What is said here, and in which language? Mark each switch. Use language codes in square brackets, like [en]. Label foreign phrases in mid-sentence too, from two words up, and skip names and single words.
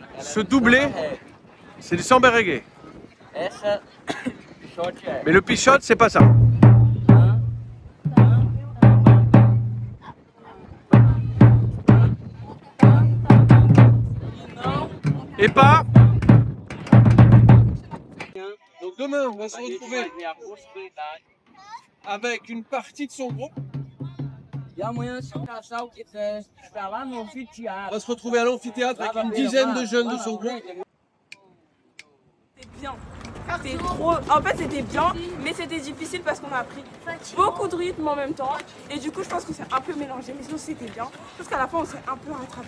[fr] ce doublé, c'est du samba reggae. [pt] Essa pichote é. [fr] Mais le pichote, c'est pas ça. Et pas. Donc demain, on va se retrouver avec une partie de son groupe. [pt] E amanhã, se o casal quiser estar lá no [fr] On [pt] anfiteatro. [fr] va se retrouver à l'amphithéâtre avec une dizaine de jeunes de son groupe. C'était bien. C'était trop. En fait, c'était bien, mais c'était difficile parce qu'on a pris beaucoup de rythme en même temps. Et du coup, je pense qu'on s'est un peu mélangé, mais sinon, c'était bien. Parce qu'à la fin, on s'est un peu rattrapé.